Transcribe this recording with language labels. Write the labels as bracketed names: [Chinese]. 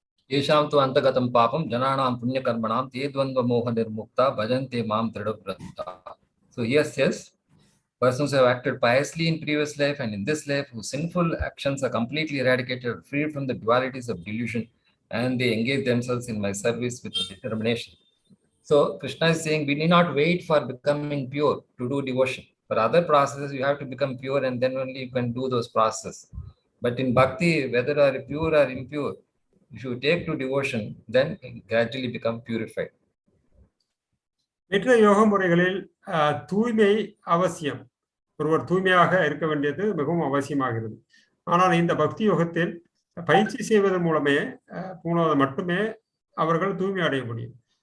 [Sanskrit] येषां तु अन्तगतं पापं जनानां पुण्यकर्मणां ते द्वन्द्वमोहनिर्मुक्ता भजन्ते मां दृढव्रता. [English] So here says, persons who have acted piously in previous life and in this life, whose sinful actions are completely eradicated, freed from the dualities of delusion and they engage themselves in my service with determination. So Kṛṣṇa is saying we need not wait for becoming pure to do devotion. For other processes, you have to become pure and then only you can do those processes. But in bhakti, whether you are pure or impure, if you take to devotion, then you gradually become purified. [Tamil] மற்ற யோக முறைகளில் தூய்மை அவசியம். ஒருவர் தூய்மையாக இருக்க வேண்டியது மிகவும் அவசியமாகிறது. ஆனால் இந்த பக்தி யோகத்தில் பயிற்சி செய்வதன் மூலமே மட்டுமே அவர்கள் தூய்மை அடைய முடியும்.